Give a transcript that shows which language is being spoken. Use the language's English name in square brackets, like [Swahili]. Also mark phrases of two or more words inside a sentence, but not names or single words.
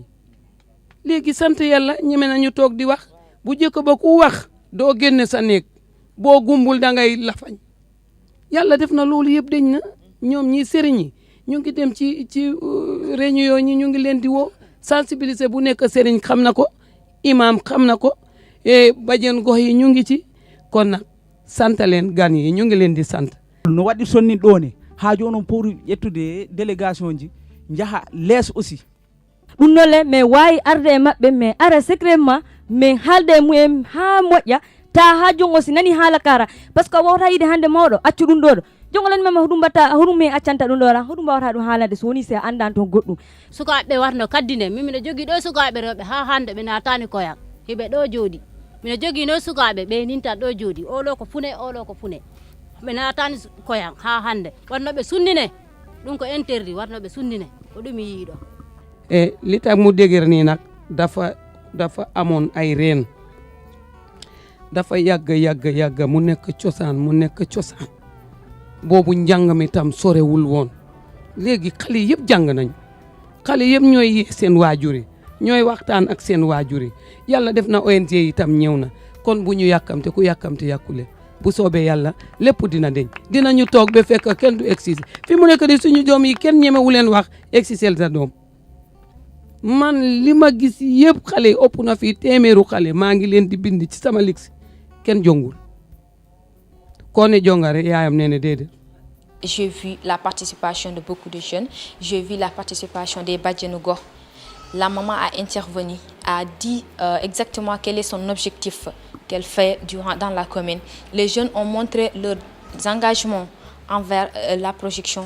[Wolof] léegi sant yàlla ñeme nañu toog di wax bu jëkk ba ku wax doo génne sa néeg boo gumbul da ngay lafañ yàlla def na loolu yëpp dañ na ñoom ñi sëriñ ñi ñu ngi dem ci réunion ñi ñu ngi leen di woo sensibiliser bu nekk sëriñ xam na ko imam xam na ko bajen gox yi ñu ngi ci kon nag sant leen gan yi ñu ngi leen di sant [Fula] no waɗi sonni ɗo ne ha joni pour ƴettude délégation ji jaha lees aussi ɗum nolle mais wawi arde e maɓɓe mais ara secrètement mais haalde e mumen ha moƴƴa ta ha jongo si nani haala kara [French] par ce que [Fula] wawta yide hande mawɗo accu ɗum ɗo ɗo jongolen mama hoɗum mbatta hoɗum min accanta ɗum ɗora hoɗum mbawata ɗum haalande so woni se andan toon goɗɗum sukaɓe warno kaddine min miɗo jogui ɗo sukaɓe rewɓe ha hande ɓe natani koyan hiɓe ɗo jooɗi miɗo jogui no sukaɓe ɓe nintan ɗo jooɗi oɗo ko fune oɗo ko fune ɓe natani koyan ha hande warno ɓe sunnine ɗum ko interdit warno ɓe sunnine ko ɗum yiiɗo [Wolof] e li tax mu dëgër nii nag dafa amoon ay reen dafa yàgg mu nekk cosaan boobu njàng mi tam sorewul woon léegi xale yëpp jàng nañu xale yëpp ñooy yee seen waajur yi ñooy waxtaan ak seen waajur yi yàlla def na ONG yi tam ñëw na kon bu ñu yàkkamte ku yàkkamte yàkkule bu soobee yàlla lépp dina deñ dinañu toog ba fekk kenn du excisé fi mu nekk di suñu doom yi kenn ñemewu leen wax excisel sa doom man li ma gis yëpp xale ëpp na fii téeméeru xale maa ngi leen di bind ci sama lix kenn jongul koo ne jongare yaayam nee na déedéet. [French] J'ai vu la participation de beaucoup de jeunes, j'ai vu la participation des [Wolof] bajenu gox. [French] La maman a intervenu, a dit exactement quel est son objectif qu'elle fait dans la commune. Les jeunes ont montré leur engagement envers la projection.